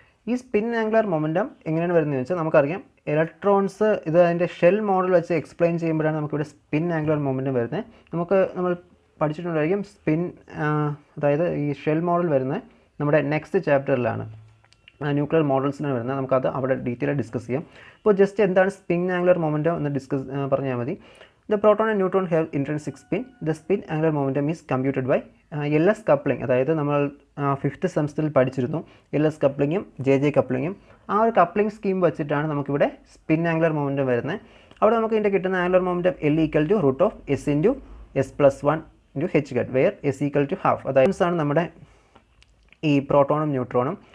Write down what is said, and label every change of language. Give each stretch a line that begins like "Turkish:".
Malayalam: ഈ spin angular momentum എങ്ങനെയാണ് വരുന്നതെന്ന് വെച്ചാൽ നമുക്കറിയാം ഇലക്ട്രോൺസ് ഇത് അതിൻ്റെ ഷെൽ മോഡൽ വെച്ച് എക്സ്പ്ലെയിൻ ചെയ്യുമ്പോഴാണ് നമുക്കിവിടെ സ്പിൻ ആംഗുലാർ മൊമെൻറ്റം വരുന്നത്. നമ്മൾ പഠിച്ചിട്ടുണ്ടായിരിക്കും സ്പിൻ, അതായത് ഈ ഷെൽ മോഡൽ വരുന്നത് നമ്മുടെ നെക്സ്റ്റ് ചാപ്റ്ററിലാണ്, ന്യൂക്ലിയർ മോഡൽസിനാണ് വരുന്നത്. നമുക്കത് അവിടെ ഡീറ്റെയിൽ ഡിസ്കസ് ചെയ്യാം. ഇപ്പോൾ ജസ്റ്റ് എന്താണ് സ്പിൻ ആംഗുലാർ മൊമെൻറ്റം എന്ന് പറഞ്ഞാൽ മതി.
English: The proton and neutron have intrinsic spin. The spin angular momentum is computed by LS coupling.
Malayalam: അതായത് നമ്മൾ 5th സെമസ്റ്ററിൽ പഠിച്ചിരുന്നു LS കപ്ലിങ്ങും JJ കപ്ലിങ്ങും. ആ ഒരു കപ്ലിംഗ് സ്കീം വെച്ചിട്ടാണ് നമുക്കിവിടെ സ്പിൻ ആംഗുലാർ മൊമെൻറ്റം വരുന്നത്. അവിടെ നമുക്ക് ഇതിൻ്റെ കിട്ടുന്ന angular momentum L equal to √ S into S+1 into H gut, wear S equal to half. അതായത് ആണ് നമ്മുടെ ഈ പ്രോട്ടോണും ന്യൂട്രോണും.